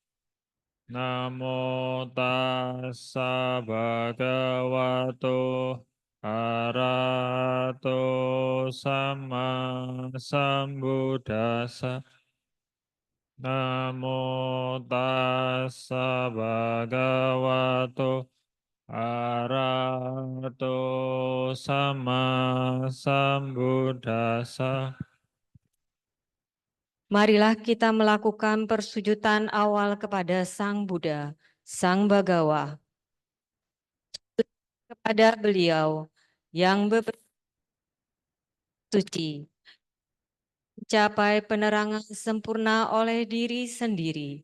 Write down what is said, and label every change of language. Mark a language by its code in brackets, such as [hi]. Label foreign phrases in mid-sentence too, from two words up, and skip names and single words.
[pi] Namo tassa bhagavato arahato sama sambuddhassa. Namo tassa bhagavato arahato sama sambuddhassa. [id] Marilah kita melakukan persujudan awal kepada Sang Buddha, Sang Bagawa. Kepada beliau yang suci, mencapai penerangan sempurna oleh diri sendiri.